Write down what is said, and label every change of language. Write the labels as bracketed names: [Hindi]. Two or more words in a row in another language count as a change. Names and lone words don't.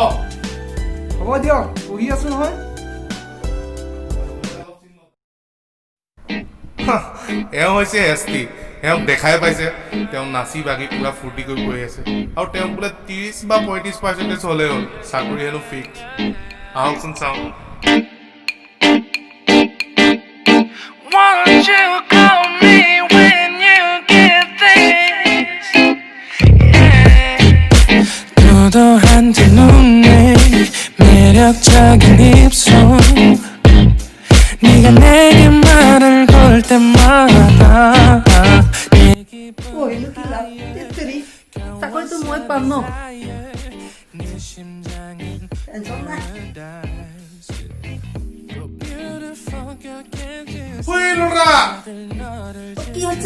[Assamese] হ'ব দিয়ক, পঢ়ি আছো নহয়। এওঁ হৈছে ST। এওঁক দেখাই পাইছে, তেওঁ নাচি বাগি পুৰা ফূৰ্তি কৰি পঢ়ি আছে, আৰু তেওঁক বোলে 30 বা 35% হ'লেই হ'ল, চাকৰি হেনো ফিক্স। আহকচোন চাওঁ। [Korean] 한두 눈에 매력적인 입술 네가 내게 말을 걸 때마다 [Assamese] চাকৰিটো মই পাম ন? টেনচন নাই। কি হৈছে?